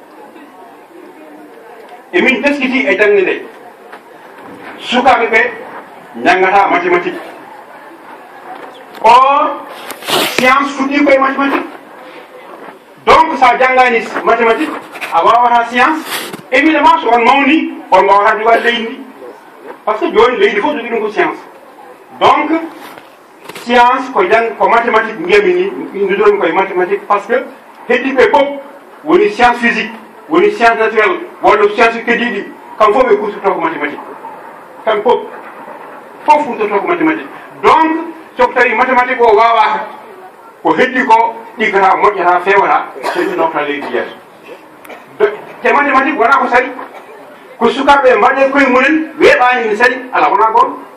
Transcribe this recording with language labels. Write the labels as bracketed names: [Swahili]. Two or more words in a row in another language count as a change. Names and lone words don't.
[Fula] emin teskiti e jangde nde sukaɓe ɓe jangata mathématique or science fuɗɗi koye mathématique donc sa janggani mathématique a wawata science évidemment so on mawni on wawata jogade leydi ndi [French] par ce que [Fula] joni leydi fof jogui ɗum ko science donc science ko mathématique mbiyami ni ndudomi koye mathématique [French] par ce que [Fula] heddiɓe fof woni [French] science physique [Fula] woni [French] science naturelle [Fula] walla science keddiɗi kam fof ɓe kutorto ko mathématique kam fof kutorto ko mathématique donc soko tawi mathématique o wawaka ko heddi ko ɗiggata moƴƴata fewata soɗi nofta leydi yeeso te mathématique wona ko sari ko sukaɓe mbaɗe koye munen weeɓani ine sari ala wona goto